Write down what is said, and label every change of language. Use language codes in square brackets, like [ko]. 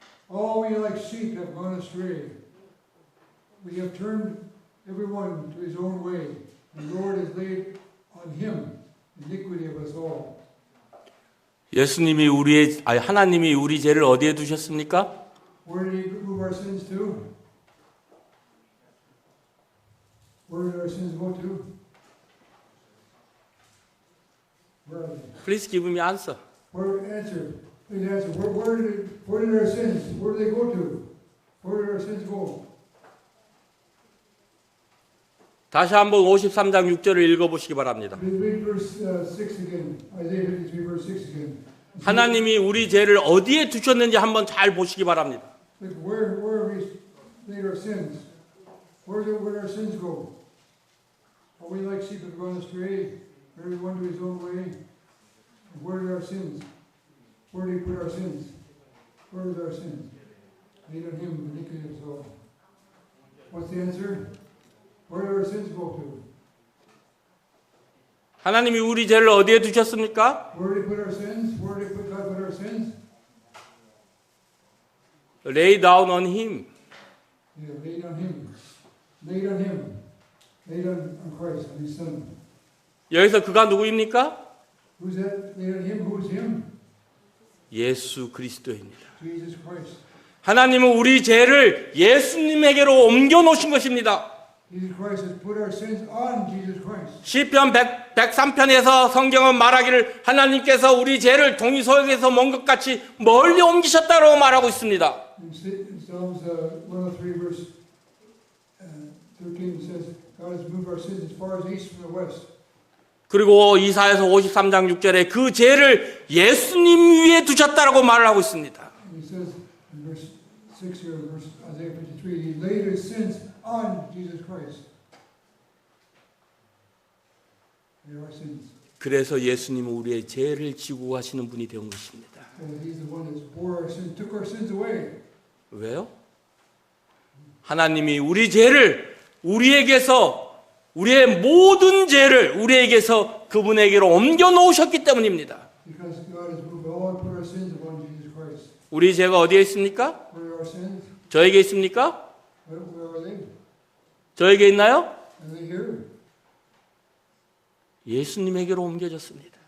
[en] All we like sheep have gone astray. We have turned everyone to his own way. The Lord has laid on him the iniquity of us all. [ko] 하나님이 우리 죄를 어디에 두셨습니까? [en] Where did he move our sins to? Where did our sins go to? Where are they? Please give me answer. Answer. Please answer. Where did our sins? Where did they go to? Where did our sins go? [ko] 다시 한번 53장 6절을 읽어보시기 바랍니다. [en] Read verse 6 again. Isaiah 53 verse 6 again. [ko] 하나님이 우리 죄를 어디에 두셨는지 한번 잘 보시기 바랍니다. [en] Look, where have we laid our sins? Where did our sins go? Are we like sheep have gone astray? Everyone to his own way? Where did our sins? Where did he put our sins? Where is our sins? Laid on him, iniquity of us all. What's the answer? Where did our sins go to? [ko] 하나님이 우리 죄를 어디에 두셨습니까? [en] Where did he put our sins? Where did God put our sins? Lay down on him. Yeah, laid on him. Laid on him. Laid on Christ, on his son. [ko] 여기서 그가 누구입니까? [en] Who's that? Laid on him? Who's him? [ko] 예수 그리스도입니다. [en] Jesus Christ. [ko] 하나님은 우리 죄를 예수님에게로 옮겨 놓으신 것입니다. [en] Jesus Christ has put our sins on Jesus Christ. [ko] 시편 103편에서 성경은 말하기를 하나님께서 우리 죄를 동이 소역에서 먼 것 같이 멀리 옮기셨다고 말하고 있습니다. [en] In Psalms 103 verse 13 says, God has moved our sins as far as the east from the west. [ko] 그리고 이사야서 53장 6절에 그 죄를 예수님 위에 두셨다라고 말을 하고 있습니다. [en] And he says in verse 6 here, verse Isaiah 53, he laid his sins on Jesus Christ. They are our sins. [ko] 그래서 예수님은 우리의 죄를 지고 가시는 분이 된 것입니다. [en] And he's the one that bore our sins, took our sins away. [ko] 왜요? 하나님이 우리 죄를 우리에게서 우리의 모든 죄를 우리에게서 그분에게로 옮겨 놓으셨기 때문입니다. [en] Because God has moved all and put our sins upon Jesus Christ. [ko] 우리 죄가 어디에 있습니까? [en] Where are our sins? [ko] 저에게 있습니까? [en] Where are they? [ko] 저에게 있나요? [en] Are they here? [ko] 예수님에게로 옮겨졌습니다.